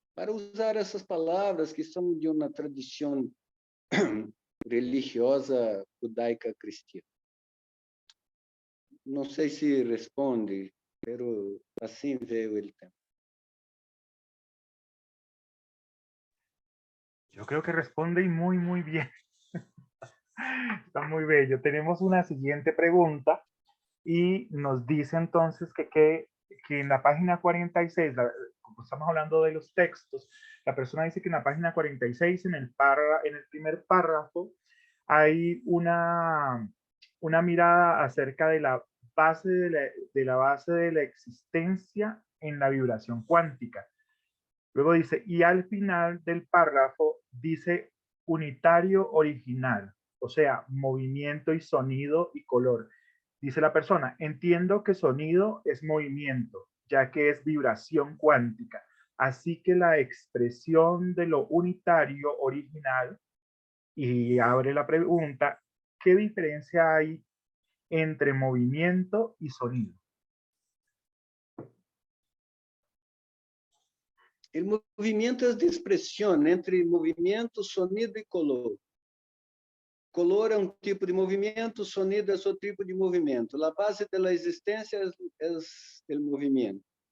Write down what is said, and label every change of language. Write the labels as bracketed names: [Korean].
[Portuguese] Para usar essas palavras que são de uma tradição religiosa judaica cristã. Não sei se responde, pero assim veio o tema. [Spanish] Yo creo que responde y muy, muy bien. Está muy bello. Tenemos una siguiente pregunta y nos dice entonces que en la página 46, como estamos hablando de los textos, la persona dice que en la página 46, en el primer párrafo, hay una mirada acerca de la base de la base de la existencia en la vibración cuántica. Luego dice, y al final del párrafo dice unitario original, o sea, movimiento y sonido y color. Dice la persona, entiendo que sonido es movimiento, ya que es vibración cuántica. Así que la expresión de lo unitario original, y abre la pregunta, ¿qué diferencia hay entre movimiento y sonido? [Portuguese] O movimento é de expressão entre movimento, sonido e color. Color é um tipo de movimento, sonido é outro tipo de movimento. A base da existência é o movimento.